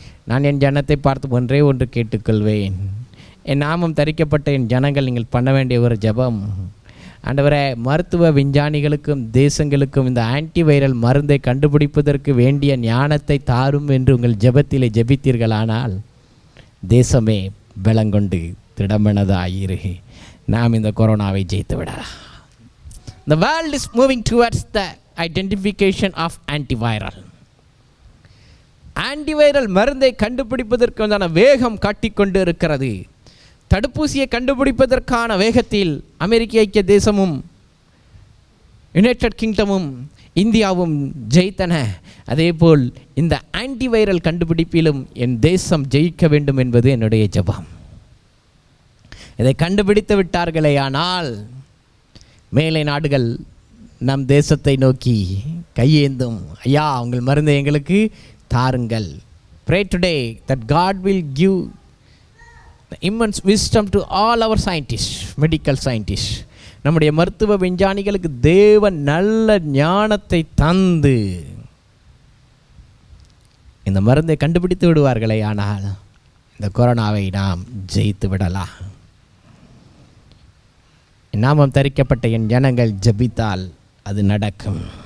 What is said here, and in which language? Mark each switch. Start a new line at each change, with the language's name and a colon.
Tamil: நான் என் ஜனத்தை பார்த்து ஒன்று கேட்டுக்கொள்வேன். என் நாமம் தரிக்கப்பட்ட என் ஜனங்கள், நீங்கள் பண்ண வேண்டிய ஒரு ஜெபம், ஆண்டவரே, மருத்துவ விஞ்ஞானிகளுக்கும் தேசங்களுக்கும் இந்த ஆன்டிவைரல் மருந்தை கண்டுபிடிப்பதற்கு வேண்டிய ஞானத்தை தாரும் என்று உங்கள் ஜெபத்திலே ஜெபித்தீர்களானால் தேசமே பலங்கொண்டு திடமனதாயிரு. நாம் இந்த கொரோனாவை ஜெயித்து விடலாம்.
English: The world is moving towards the identification of antiviral.
Tamil: Antiviral மருந்தை கண்டுபிடிப்பதற்கான வேகம் காட்டிக்கொண்டு இருக்கிறது. தடுப்பூசியை கண்டுபிடிப்பதற்கான வேகத்தில் அமெரிக்க ஐக்கிய தேசமும் யுனைடெட் கிங்டமும் இந்தியாவும் ஜெயித்தன. அதேபோல் இந்த ஆன்டிவைரல் கண்டுபிடிப்பிலும் என் தேசம் ஜெயிக்க வேண்டும் என்பது என்னுடைய ஜெபம். இதை கண்டுபிடித்து விட்டார்களே ஆனால் மேலை நாடுகள் நம் தேசத்தை நோக்கி கையேந்தும். ஐயா, உங்கள் மருந்தை எங்களுக்கு தாருங்கள்.
English: Pray today that God will give the immense wisdom to all our scientists, medical scientists.
Tamil: நம்முடைய மருத்துவ விஞ்ஞானிகளுக்கு தேவன் நல்ல ஞானத்தை தந்து இந்த மருந்தை கண்டுபிடித்து விடுவார்களே ஆனால் இந்த கொரோனாவை நாம் ஜெயித்து விடலாம். நாமம் தரிக்கப்பட்ட என் ஜனங்கள் ஜெபித்தால் அது நடக்கும்.